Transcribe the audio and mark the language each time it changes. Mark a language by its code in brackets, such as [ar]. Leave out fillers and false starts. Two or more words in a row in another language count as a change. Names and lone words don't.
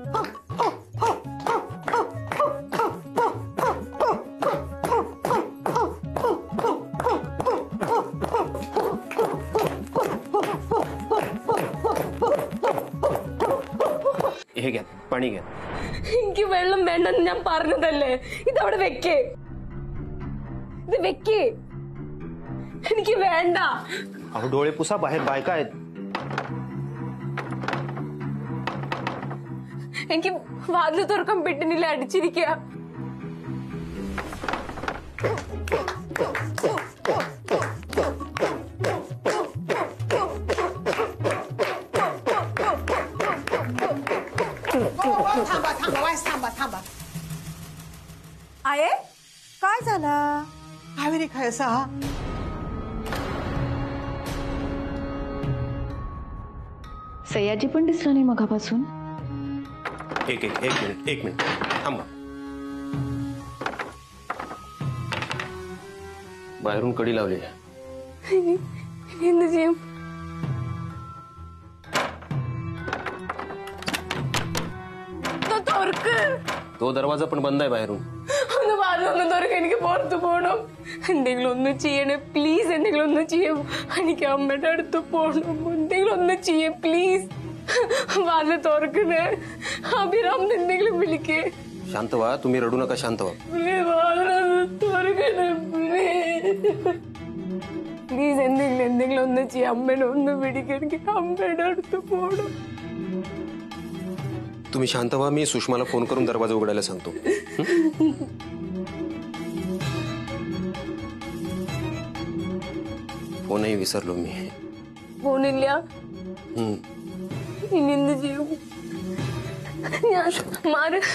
[mr] हे घ्या पाणी घ्या. [ml] എനിക്ക് വെള്ളം വേണ്ടെന്ന് ഞാൻ പറഞ്ഞതല്ലേ. ഇതവിടെ വെക്കേ. ഇത് വെക്കേ. എനിക്ക് വേണ്ട. [mr] अहो डोळे पुसा, बाहेर बायका आहेत. [ml] എനിക്ക് വാതിൽ തുറക്കാൻ പെട്ടിനില്ല, അടിച്ചിരിക്കുക. [mr] थांबा. आहे काय झाला? कावेरी खायचा हा? सयाजी पण दिसला नाही मगापासून. एक मिनिट थांबा. बाहेरून कडी लावली. [ml] എന്ത് ചെയ്യും? [mr] तो दरवाजा पण बंद आहे बाहेरून. [ml] ഒന്ന് വാതിലൊന്നും തുറക്കാൻ, എനിക്ക് പുറത്തു പോകണം. എന്തെങ്കിലും ഒന്ന് ചെയ്യണേ പ്ലീസ്. എന്തെങ്കിലും ഒന്ന് ചെയ്യും. എനിക്ക് അമ്മയുടെ അടുത്ത് പോകണം. എന്തെങ്കിലും ഒന്ന് ചെയ്യേ പ്ലീസ്. വാതിൽ തുറക്കണേ. അഭിരാം എന്തെങ്കിലും വിളിക്കേ. [mr] शांत व्हा, तुम्ही रडू नका, शांत व्हा. [ml] പ്ലീസ് എന്തെങ്കിലും ഒന്ന് ചെയ്യ. അമ്മേനെ ഒന്ന് പിടിക്കുക. എനിക്ക് അമ്മയുടെ അടുത്ത് പോകണം. [mr] तुम्ही शांत व्हा, मी सुषमाला फोन करून दरवाजा उघडायला सांगतो. फोनही विसरलो मी. [ml] ഫോണില്ല. ഇനി എന്ത് ചെയ്യും? ഞാൻ മാറി.